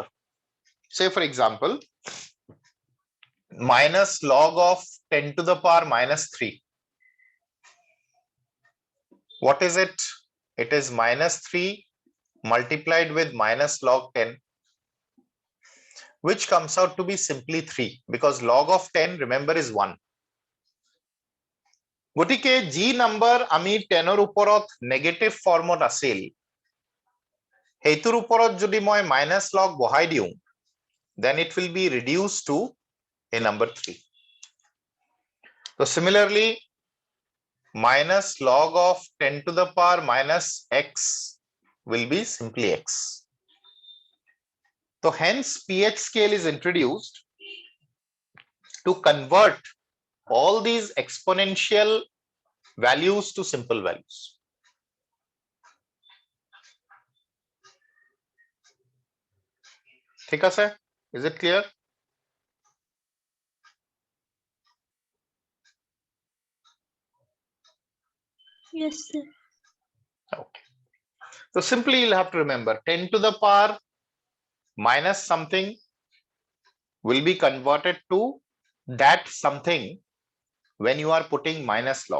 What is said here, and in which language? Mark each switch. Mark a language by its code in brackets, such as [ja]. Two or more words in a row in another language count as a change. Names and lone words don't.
[en] Say for example, minus log of 10 to the power minus 3. What is it? It is minus 3 multiplied with minus log 10, which comes out to be simply 3, because log of 10, remember, is 1. [as] গতিকে যি নাম্বাৰ আমি 10 ৰ ওপৰত নেগেটিভ ফৰ্মত আছিল, সেইটোৰ ওপৰত যদি মই [en] minus log [as] বহাই দিওঁ, [en] then it will be reduced to a number 3. So similarly, minus log of 10 to the power minus x will be simply x. So hence pH scale is introduced to convert all these exponential values to simple values. [as] ঠিক আছে? [en] Is it clear? Yes, sir. Okay. So simply you'll have to remember 10 to the power minus something will be converted to that something when you are putting minus log.